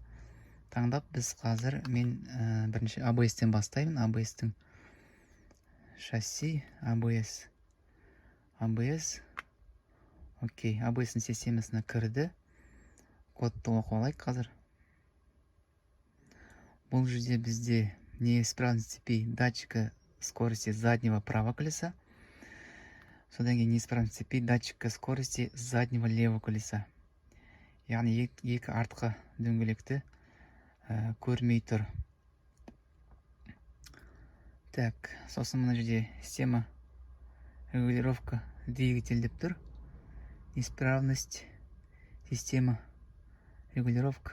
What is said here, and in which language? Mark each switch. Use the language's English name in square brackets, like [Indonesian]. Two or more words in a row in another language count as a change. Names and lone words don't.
[Kazakh] Таңдап біз қазір мен бірінші ABS-тен бастаймын. ABS-тің шасси, ABS. Окей, ABS-ның системасына кірді. Кодты оқып алайық қазір. Бұл жерде бізде [Russian] неисправность цепи датчика скорости заднего правого колеса. [Kazakh] Содан кейін [Russian] неисправность цепи датчика скорости заднего левого колеса. [Kazakh] Яғни екі артқы дөңгелекті көрмей тұр. Так, сосын мына жерде [Russian] система регулировка двигатель [Kazakh] деп тұр. [Russian] Неисправность система регулировка.